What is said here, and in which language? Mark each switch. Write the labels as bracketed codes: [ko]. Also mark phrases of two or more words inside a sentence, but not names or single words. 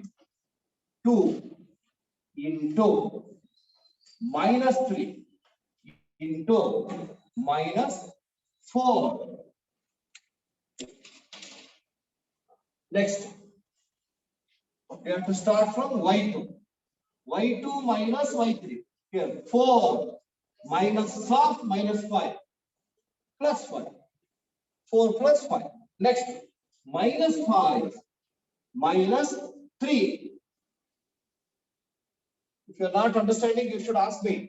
[en] 2 into minus 3 into minus 4. Next, we have to start from y2. y2 minus y3. Here, 4 minus half minus 5 plus 5. 4 plus 5. Next, minus 5 minus 3. If you are not understanding, you should ask me.